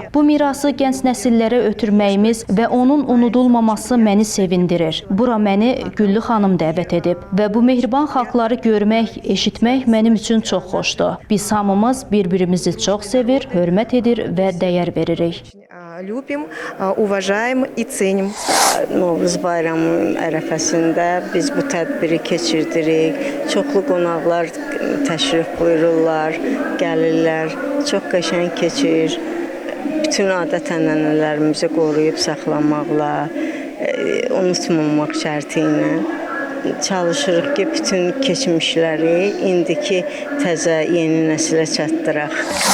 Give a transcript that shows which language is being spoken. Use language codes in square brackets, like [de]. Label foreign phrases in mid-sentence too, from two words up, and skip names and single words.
[az] Bu mirası gənc nəsillərə ötürməyimiz və onun unudulmaması məni sevindirir. Bura məni Güllü xanım dəvət edib və bu mehriban xalqları görmək, eşitmək mənim üçün çox xoşdur. Biz hamımız bir-birimizi çox sevir, hörmət edir və dəyər veririk. [ru] Любим, уважаем и ценим. [az] Novruz bayramının ərəfəsində biz bu tədbiri keçirdirik. Çoxlu qonaqlar təşrif buyururlar, gəlirlər. Çox qəşəng keçir. Bütün adət-ənənələrimizi qoruyub saxlamaqla, unutmamaq şərti ilə çalışırıq ki, bütün keçmişləri indiki təzə yeni nəsilə çatdıraq.